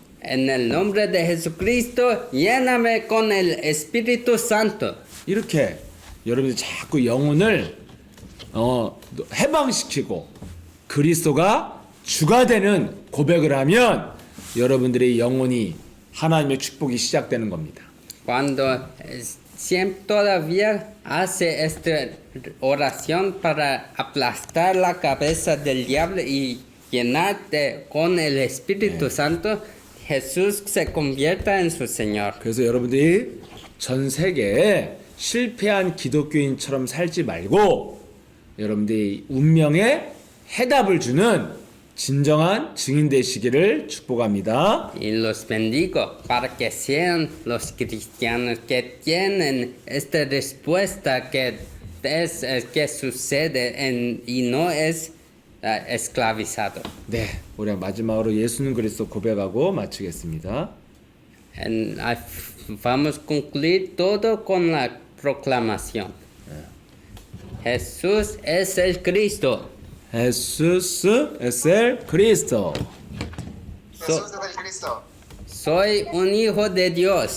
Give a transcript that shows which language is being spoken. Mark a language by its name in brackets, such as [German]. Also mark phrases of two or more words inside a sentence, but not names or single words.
[Spanish] En el nombre de Jesucristo, lléname con el Espíritu Santo. [Korean] 이렇게 여러분들 자꾸 영혼을 해방시키고 그리스도가 주가 되는 고백을 하면 여러분들의 영혼이 하나님의 축복이 시작되는 겁니다. [Spanish] Cuando siempre todavía hace esta oración para aplastar la cabeza del diablo y llenarte con el Espíritu Santo, Jesús se convierta en su Señor. [Korean] 그래서 여러분들이 전 세계에 실패한 기독교인처럼 살지 말고 여러분들이 운명에 해답을 주는 진정한 증인 되시기를 축복합니다. [Spanish] Y los bendigo para que sean los cristianos que tienen esta respuesta que es que sucede y no es esclavizado. [Korean] 네, 우리 마지막으로 예수는 그리스도 고백하고 마치겠습니다. [Spanish] Vamos a concluir todo con la proclamación. Jesús es el Cristo. Jesús es el Cristo. Jesús es el Cristo. Soy un hijo de Dios.